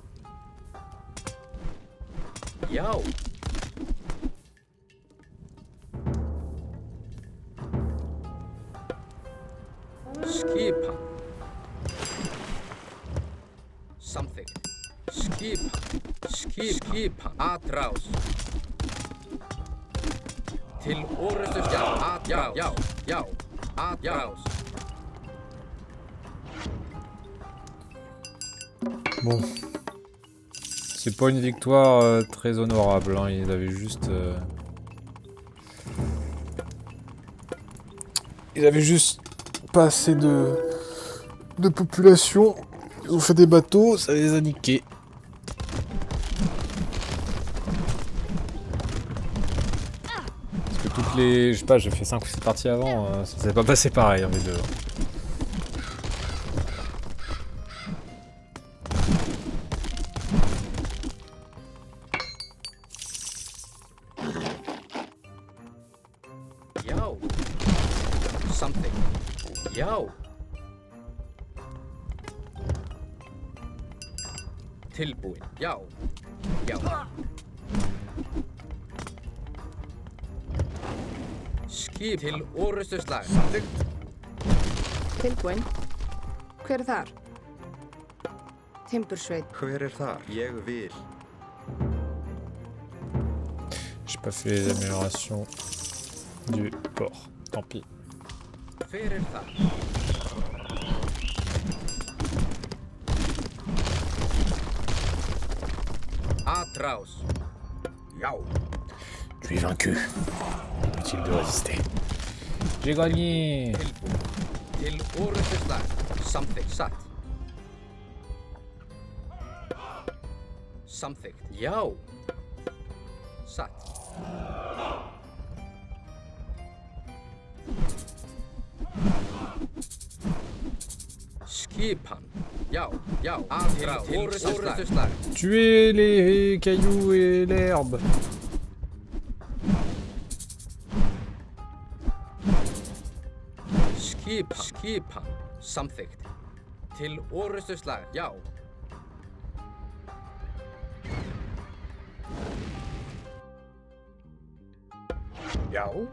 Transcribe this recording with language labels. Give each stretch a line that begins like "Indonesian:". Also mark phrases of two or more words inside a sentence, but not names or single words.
Icelandic: Já. Skipan. Samþykkt. Skipan. Atrás. Til orustuslag. Atrás. Já. Atrás.
French: Bon. C'est pas une victoire très honorable, hein. Ils avaient juste... Ils avaient juste pas assez de population. Ils ont fait des bateaux, ça les a niqués. Parce que toutes les... Je sais pas, j'ai fait 5 ou 6 parties avant, ça s'est pas passé pareil, hein, les deux.
Icelandic: Já. Samþykkt. Já. Tilbúinn. Já. Skip til orustuslag. Samþykkt. Tilbúinn. Hver er þar? Timbursveit. Hver er þar? Ég vil.
French: J'ai pas fait les améliorations du port. Tant pis.
Icelandic: Hver er þar? Atrás. Já.
French: Tu es vaincu. Inutile de résister. J'ai gagné.
Icelandic: Tilbúin. Til orrustuslag. Samþykkt. Satt. Samþykkt. Já. Satt. Skipan. Já. Já. Aðrá. Orrustuslag.
French: Tuer les cailloux et l'herbe.
Icelandic: Skipan. Samþykkt. Til orrustuslag. Já. Já.